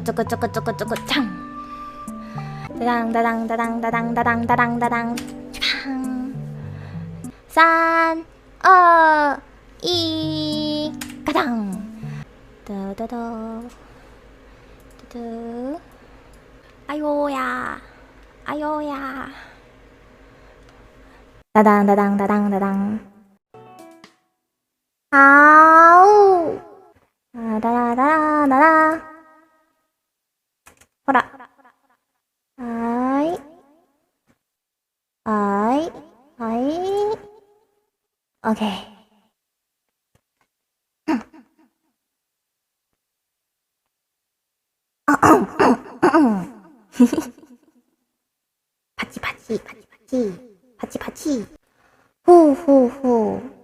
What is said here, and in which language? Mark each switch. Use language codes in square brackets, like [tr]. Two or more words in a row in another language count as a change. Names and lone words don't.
[ja] 当当当当当当当当当当当，锵，3、2、1，嘎当，哒哒哒，哒哒，哎呦呀！哎呦呀！哒当哒当哒当哒当，好，哒哒哒哒哒哒，ほら，はいはいはい、OK。パチパチパチパチパチパチ、ふうふうふう。